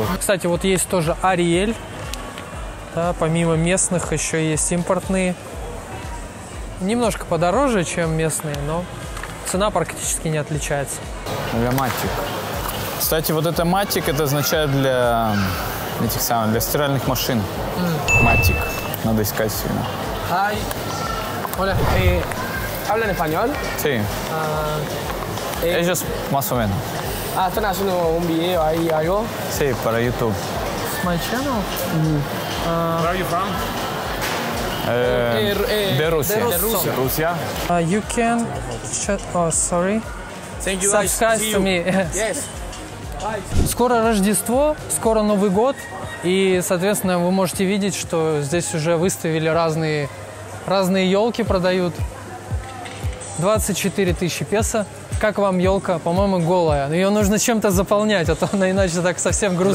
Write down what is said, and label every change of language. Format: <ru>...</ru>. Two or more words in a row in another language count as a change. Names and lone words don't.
<ru>Кстати, вот есть тоже Ариэль. Да, помимо местных еще есть импортные. Немножко подороже, чем местные, но цена практически не отличается. Для матик. Kстати, вот это матик, это означает для этих самых, для стиральных машин. Матик. Надо искать сильно.</ru> <es>Hi. Hola. ¿Hablan español? Sí. Ellos más o menos. ¿Están haciendo un video ahí, algo? Sí, para YouTube.</es> <en>My channel? Where are you from? Белоруссия. Руссия. You can... Oh, sorry. Thank you guys. Subscribe See to you. me. Yes.</en> <ru>Скоро Рождество, скоро Новый год. И, соответственно, вы можете видеть, что здесь уже выставили разные елки, продают. 24 тысячи песо. Как вам елка? По-моему, голая. Ее нужно чем-то заполнять, а то она иначе так совсем грустно</ru>